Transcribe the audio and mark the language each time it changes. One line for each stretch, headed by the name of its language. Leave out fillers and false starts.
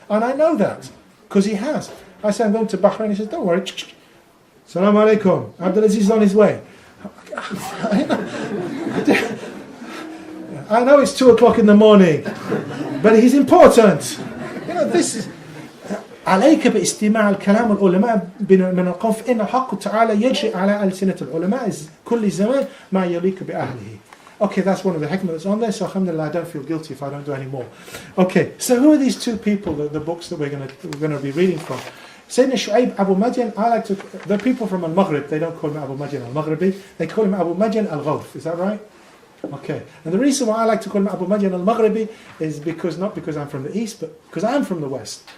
English: And I know that because he has. I say I'm going to Bahrain. He says, "Don't worry. Salaam alaikum. Abdulaziz is on his way." I know it's 2 o'clock in the morning, but he's important. This is.
Arabic: عليك باستماع الكلام العلماء من القوم فإن حق تعالى يجري على ألسنة العلماء كل زمان ما يليق بأهله.
English: Okay, that's one of the hikmah that's on there, so alhamdulillah, I don't feel guilty if I don't do any more. Okay, so who are these two people, the books that we're going to be reading from? Sayyidina Shu'aib Abu Madian, the people from Al-Maghrib, they don't call him Abu Madian Al-Maghribi, they call him Abu Madian Al-Ghawf, is that right? Okay, and the reason why I like to call him Abu Madian Al-Maghribi is not because I'm from the east, but because I'm from the west.